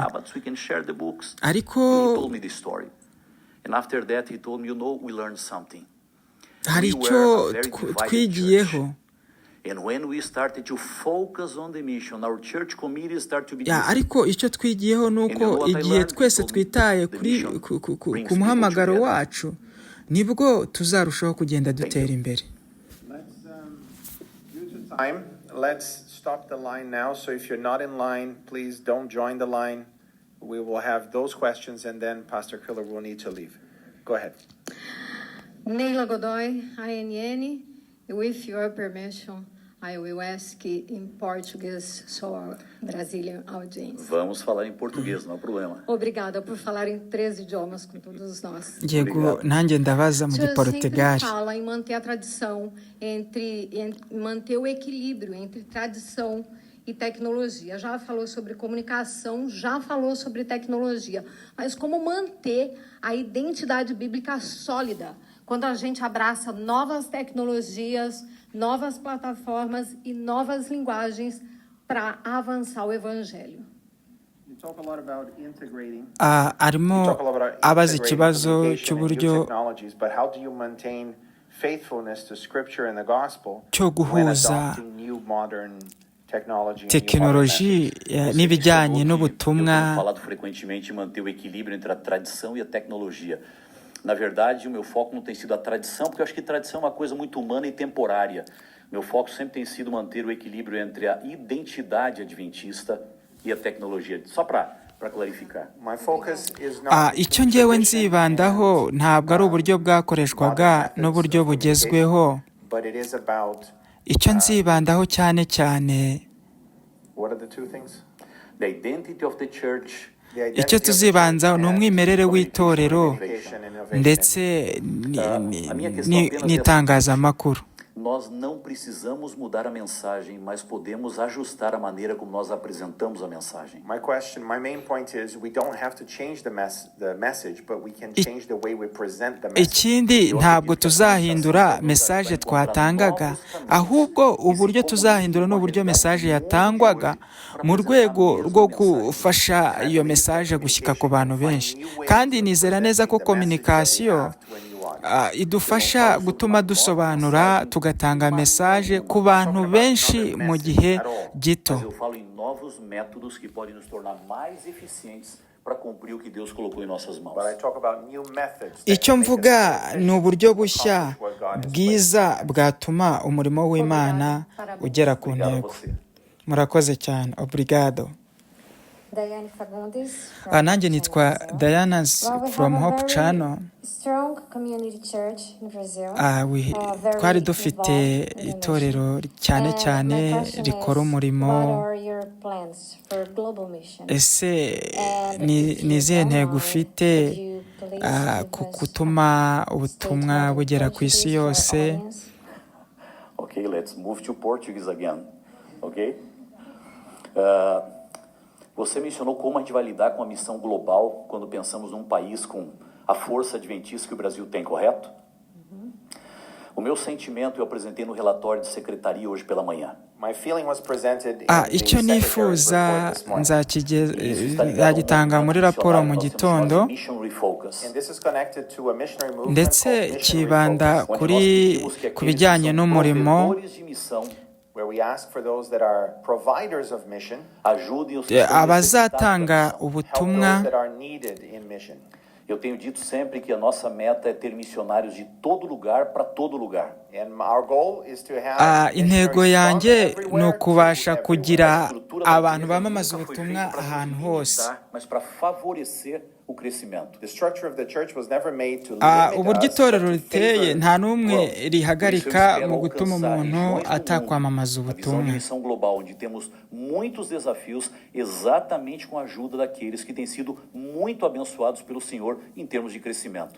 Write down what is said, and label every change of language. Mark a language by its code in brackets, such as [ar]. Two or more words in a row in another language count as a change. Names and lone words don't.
[rw] Ariko hari icyo twigiyeho. Ariko icyo twigiyeho ni uko igihe twese twitaye ku muhamagaro wacu, nibwo tuzarushaho kugenda dutera imbere. [en] Let's stop the line now. So if you're not in line, please don't join the line. We will have those questions, and then Pastor Köhler will need to leave. Go ahead. Neila Godoy, INN. With your permission, I will ask in Portuguese so our Brazilian audience. [pt] Vamos falar em português, não há problema. Obrigada por falar em 3 idiomas com todos nós. [rw] Yego, nanjye ndabaza mu Giportugal. [pt] Fala em manter a tradição, entre manter o equilíbrio entre tradição e tecnologia. Já falou sobre comunicação, já falou sobre tecnologia, mas como manter a identidade bíblica sólida quando a gente abraça novas tecnologias, novas plataformas e novas linguagens para avançar o evangelho. [rw] Arimo abaza ikibazo cy'uburyo cyo guhuza tekinoloji n'ibijyanye n'ubutumwa. [pt] Falado frequentemente manter o equilíbrio entre a tradição e a tecnologia. Na verdade, o meu foco não tem sido a tradição, porque eu acho que tradição é uma coisa muito humana e temporária. Meu foco sempre tem sido manter o equilíbrio entre a identidade adventista e a tecnologia. Só para clarificar. [rw] Icyo ngewe nzibandaho ntabwo ari uburyo bwakoreshwaga n'uburyo bugezweho. Icyo nzibandaho cyane cyane, icyo tuzibanzaho ni umwimerere w'itorero ndetse n'itangazamakuru. [pt] Nós não precisamos mudar a mensagem, mas podemos ajustar a maneira como nós apresentamos a mensagem. [en] My main point is we don't have to change the message, but we can change the way we present the message. [rw] Ikindi ntabwo tuzahindura message twatangaga, ahubwo uburyo tuzahindura n'uburyo message yatangwaga mu rwego rwo gufasha iyo message gushyika ku bantu benshi. Kandi nizera neza ko communication idufasha gutuma dusobanura tugatanga message ku bantu benshi mu gihe gito. [pt] Eu falo em novos métodos que podem nos tornar mais eficientes para cumprir o que Deus colocou em nossas mãos. [rw] Icyo mvuga ni uburyo bushya bwiza bwatuma umurimo w'Imana ugera ku ntego. Murakoze cyane. Obrigado. Nanjye nitwa [en] Diana's from Hope Channel. [rw] Twari dufite itorero cyane cyane rikora umurimo. Ese ni izihe ntego ufite ku gutuma ubutumwa bugera ku isi yose? [en] Okay, let's move to Portuguese again. Okay? [pt] Você mencionou como a gente vai lidar com a missão global quando pensamos num país com a força adventista que o Brasil tem, correto? O meu sentimento eu apresentei no relatório de secretaria hoje pela manhã. [rw] Icyo nifuza nzagitanga muri raporo mu gitondo, ndetse kibanda ku bijyanye n'umurimo. Abazatanga ubutumwa. [pt] Eu tenho dito sempre que a nossa meta é ter missionários de todo lugar para todo lugar. [rw] Intego yanjye ni ukubasha kugira abantu bamamaza ubutumwa ahantu hose. [pt] Mas para favorecer o crescimento. [rw] Uburyo itorero riteye nta n'umwe rihagarika mu gutuma umuntu atakwamamaza ubutumwa. [pt] Uma missão global onde temos muitos desafios exatamente com a ajuda daqueles que têm sido muito abençoados pelo Senhor em termos de crescimento.